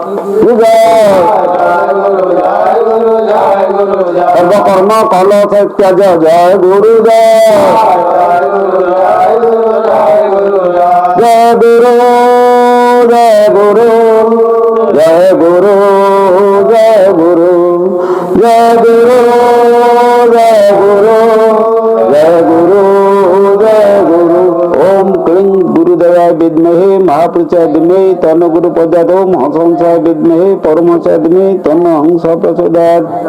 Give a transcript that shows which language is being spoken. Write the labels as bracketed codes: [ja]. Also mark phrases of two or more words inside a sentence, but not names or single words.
[sa] সর্বকর্ম কল ত্যাজ জয় গুরু জয় জয় গুরু জয় গুরু জয় গুরু জয় গুরু জয় গুরু জয় গুরু জয় গুরু জয় গুরু ओम क्लीं गुरुदेवाय विद्महे महापुरुषाय धीमहि तन्नो गुरु प्रचोदयात् ओम हंसाय विद्महे परमहंसाय धीमहि तन्नो हंस प्रचोदयात्।